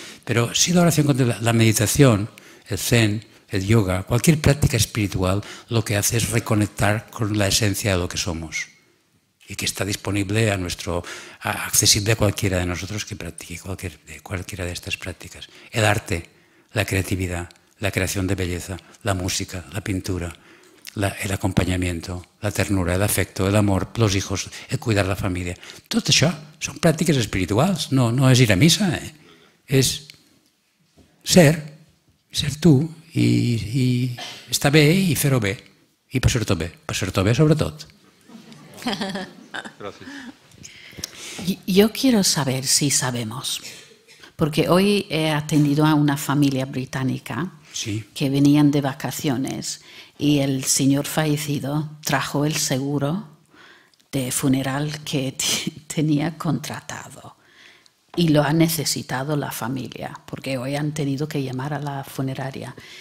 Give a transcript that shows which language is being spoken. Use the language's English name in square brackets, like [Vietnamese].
[Spanish] Pero sí la oración contemplativa, la meditación, el zen, el yoga, cualquier práctica espiritual, lo que hace es reconectar con la esencia de lo que somos y que está disponible accesible a cualquiera de nosotros que practique cualquiera de estas prácticas. El arte, la creatividad, la creación de belleza, la música, la pintura, el acompanyamiento, la ternura, el afecto, el amor, los hijos, el cuidar la família. [Catalan] Tot això són pràctiques espirituals, no és ir a missa, és ser tu i estar bé i fer-ho bé, i passar-t'ho bé sobretot. [Spanish] Gracias. Yo quiero saber si sabemos, porque hoy he atendido a una familia británica que venían de vacaciones y el señor fallecido trajo el seguro de funeral que tenía contratado y lo ha necesitado la familia, porque hoy han tenido que llamar a la funeraria.